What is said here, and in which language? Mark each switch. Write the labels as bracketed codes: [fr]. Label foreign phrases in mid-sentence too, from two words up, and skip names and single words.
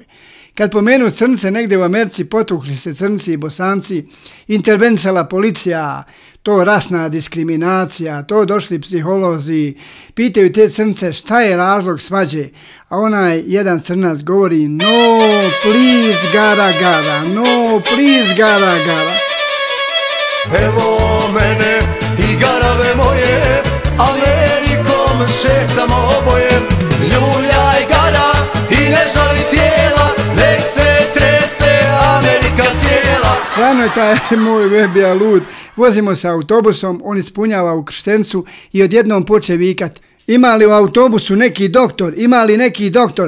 [bs] Kad pomenu crnce negdje u Americi, potukli se crnci i Bosanci, intervenisala policija, to rasna diskriminacija, to došli psiholozi, pitaju te crnce šta je razlog svađe, a onaj jedan crnac govori: [en] no please [bs] gara gara, [en] no please [bs] gara gara. Evo mene i garave moje, Amerikom šetamo oboje. Ljuljaj gara i ne žali cijela, nek se trese Amerika cijela. Stvarno je taj moj Vehbija lud. Vozimo se autobusom, on ispunjava u Krštencu i odjednom poče vikat: ima li u autobusu neki doktor, ima li neki doktor?